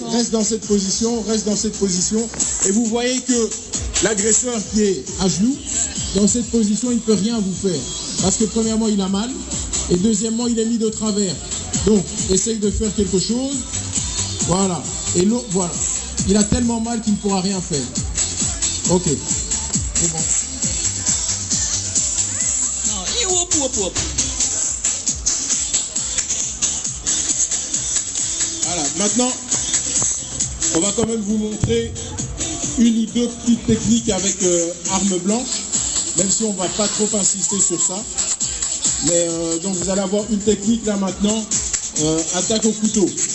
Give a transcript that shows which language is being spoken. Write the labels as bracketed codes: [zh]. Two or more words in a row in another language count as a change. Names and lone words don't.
[fr] Reste dans cette position, Et vous voyez que l'agresseur qui est à genoux, dans cette position, il ne peut rien vous faire. Parce que premièrement, il a mal. Et deuxièmement, il est mis de travers. Donc, essaye de faire quelque chose. Voilà. Et l'autre, voilà. Il a tellement mal qu'il ne pourra rien faire. Ok. C'est bon. [pl] No i łup, łup, łup. [fr] Voilà, maintenant, on va quand même vous montrer une ou deux petites techniques avec arme blanche, même si on ne va pas trop insister sur ça. Mais donc vous allez avoir une technique là maintenant, attaque au couteau.